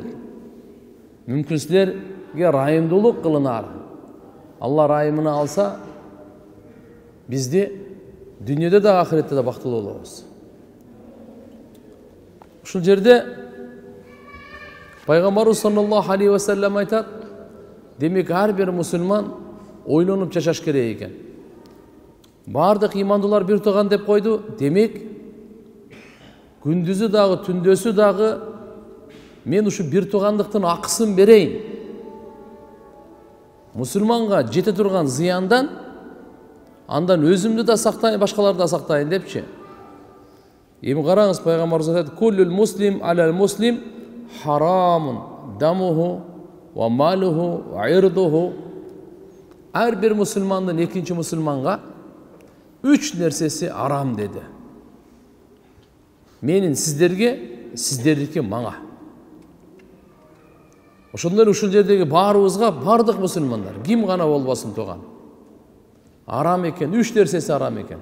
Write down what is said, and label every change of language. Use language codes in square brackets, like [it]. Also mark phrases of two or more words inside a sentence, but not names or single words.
[ky] Мүмкүн силерге райымдуулук кылынар. Алла райымына алса, бизди дүйнөдө да ахиретте да бактылуу болобуз. Ушул жерде Пайгамбарыбыз [ar] صلى الله عليه وسلم [ky] айтат: демек ар бир мусулман ойлонуп жашаш керек экен. Бардык имандуулар бир тууган деп койду. Демек күндүзү дагы, түндөсү дагы мен ушу бир туугандыктын акысын берейин. Мусулманга жете турган зыяндан андан өзүмдү да сактайын, башкаларды да сактайын депчи. Эми караңыз, пайгамбарыбыз айтат: [ar] كل المسلم على المسلم حرام دمه وماله وعرضه. [ky] Ар бир мусулмандын экинчи мусулманга 3 нерсеси арам деди. Менин сиздерге, сиздердики мага. Ошондой ушул жердеги баарыбызга, бардык мусулмандар, ким гана болбосун тууган, арам экен, 3 нерсеси арам экен.